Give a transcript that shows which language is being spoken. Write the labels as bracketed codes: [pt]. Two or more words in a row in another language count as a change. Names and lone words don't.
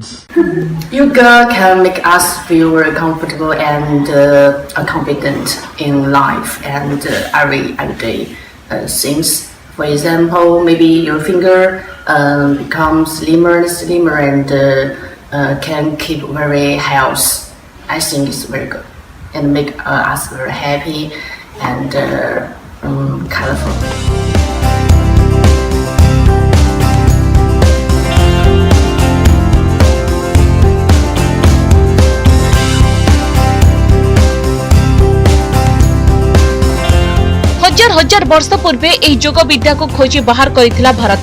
[en] Yoga can make us feel very comfortable and confident in life and every day things. For example, maybe your finger becomes slimmer and can keep very healthy. I think it's very good and make us very happy and colorful. [or] ହଜାର ହଜାର ବର୍ଷ ପୂର୍ବେ ଏହି ଯୋଗ ବିଦ୍ୟା କୁ ଖୋଜି ବାହାର କରିଥିଲା ଭାରତ।